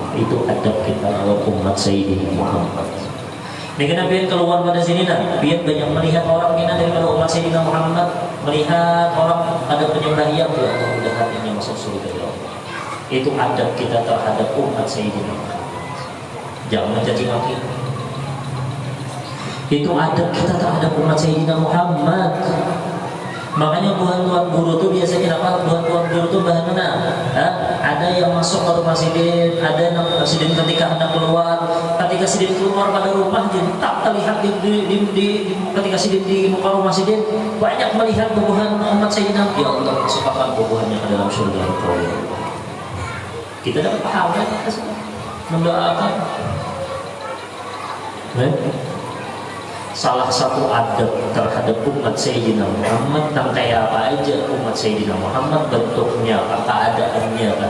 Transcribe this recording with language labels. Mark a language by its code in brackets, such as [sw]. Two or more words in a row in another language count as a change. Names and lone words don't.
[bjn] Itu adab kita lawan umat Sayyidina Muhammad. Ini kenapa biar keluar pada sini nah, biar banyak melihat orang kita daripada umat Sayyidina Muhammad, melihat orang ada penyembah yang ya Allah mudah-mudahan ini masuk surga ya Allah. [id] Itu adab kita terhadap umat Sayyidina Muhammad. Jangan mencaci maki. Itu adab kita terhadap umat Sayyidina Muhammad. [bjn] Makanya tuan-tuan guru tuh biasanya apa? Tuan-tuan guru tuh bahan mana? Ada yang masuk ke rumah sidin, ada yang sidin ketika hendak keluar. Ketika sidin keluar pada rumah, jadi tak terlihat ketika sidin di muka rumah sidin, banyak melihat bubuhan umat Sayyidina. [id] Ya Allah masukkan bubuhannya ke dalam surga Engkau ya Allah. Kita dapat pahala mendoakan. Salah satu adab terhadap umat Sayyidina Muhammad, dan kayak apa aja umat Sayyidina Muhammad, bentuknya, keadaannya kan.